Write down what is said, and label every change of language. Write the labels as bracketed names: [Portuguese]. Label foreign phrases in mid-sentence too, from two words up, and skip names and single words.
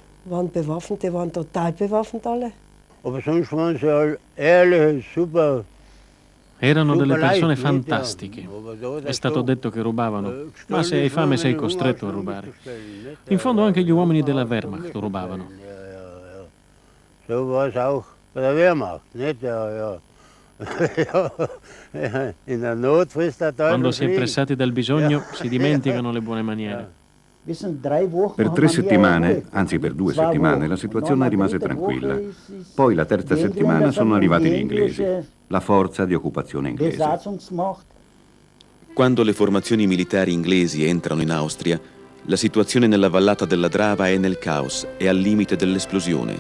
[Italian] Erano delle persone fantastiche. È stato detto che rubavano, ma se hai fame sei costretto a rubare. In fondo anche gli uomini della Wehrmacht rubavano. [German] So war es auch bei der Wehrmacht, nicht? Ja. In der Not frisst der Teufel. [Italian] Quando si è pressati dal bisogno si dimenticano le buone maniere. Per 3 settimane, anzi per 2 settimane, la situazione rimase tranquilla. Poi la terza settimana sono arrivati gli inglesi, la forza di occupazione inglese. Quando le formazioni militari inglesi entrano in Austria, la situazione nella vallata della Drava è nel caos e al limite dell'esplosione.